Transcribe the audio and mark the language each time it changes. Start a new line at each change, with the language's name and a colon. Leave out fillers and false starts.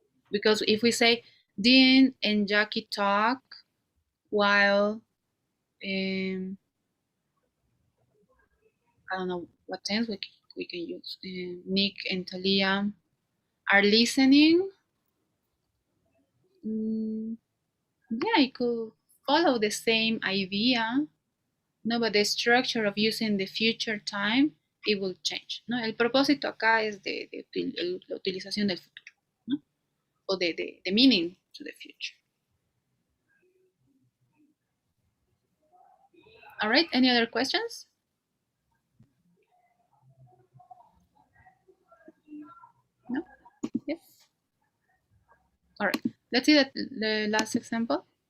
English: Because if we say Dean and Jackie talk while I don't know what tense we can use. Nick and Talia are listening. Yeah, it could follow the same idea. No, but the structure of using the future time it will change.
Spanish: No, el propósito acá es la utilización del futuro, ¿no?
English: O the meaning to the future. All right, any other questions? No? Yes? All right, let's see the last example.